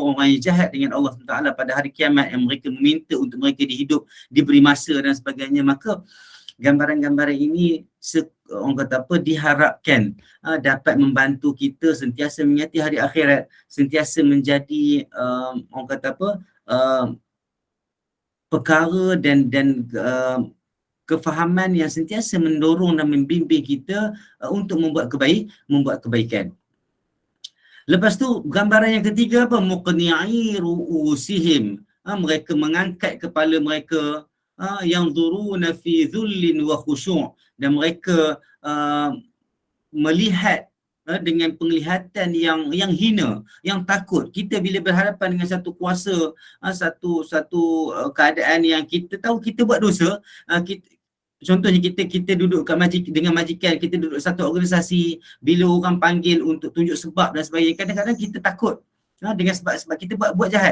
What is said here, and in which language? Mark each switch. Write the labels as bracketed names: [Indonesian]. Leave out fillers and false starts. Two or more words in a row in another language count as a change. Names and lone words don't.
[Malay] yang jahat dengan Allah SWT pada hari kiamat yang mereka meminta untuk mereka diberi masa dan sebagainya, maka gambaran-gambaran ini orang kata apa, diharapkan dapat membantu kita sentiasa mengingati hari akhirat, sentiasa menjadi orang kata apa, perkara dan kefahaman yang sentiasa mendorong dan membimbing kita untuk membuat kebaikan. Lepas tu gambaran yang ketiga apa? [Arabic] مقنعي رؤوسهم. [Malay] Mereka mengangkat kepala mereka, yang [Arabic] دورونا في ذل وخشوع', [Malay] dan mereka melihat dengan penglihatan yang hina, yang takut. Kita bila berhadapan dengan satu kuasa, satu keadaan yang kita tahu kita buat dosa, contohnya kita duduk dengan majikan, kita duduk satu organisasi, bila orang panggil untuk tunjuk sebab dan sebagainya, kadang-kadang kita takut dengan sebab kita buat jahat.